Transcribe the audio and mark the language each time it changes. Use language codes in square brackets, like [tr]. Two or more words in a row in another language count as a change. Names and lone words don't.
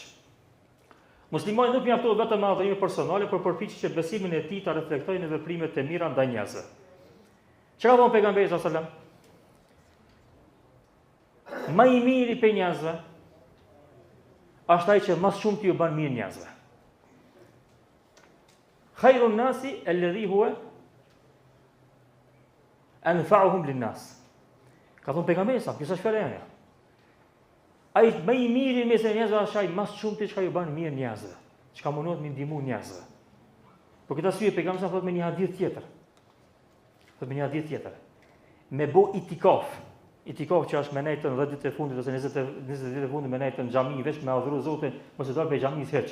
[sq] Muslimani nuk mjaftohet vetëm me adhurime personale, por përpiqet që besimin e tij ta reflektojë në veprimet e mira ndaj njerëzve. Çka ka thënë pejgamberi [ar] صلى الله عليه وسلم? [sq] Më i miri për njerëzve është ai që më shumë t'ju bën mirë njerëzve. [ar] خير الناس الذي هو أنفعهم للناس. [sq] Ka thënë pejgamberi sa, kjo është fjala e nia. Ai më i miri mes njerëzve është ai më shumë ti çka ju bën mirë njerëzve, çka mundohet me ndihmu njerëzve. Por këtë arsye pejgamberi sa thotë me një hadith tjetër. Thotë me një hadith tjetër. Me bo itikaf. Itikaf që është me nejtën 10 ditë e fundit ose 20 ditë e fundit me nejtën në xhami veç me adhuru Zotin, mos e dal pe xhamis hiç.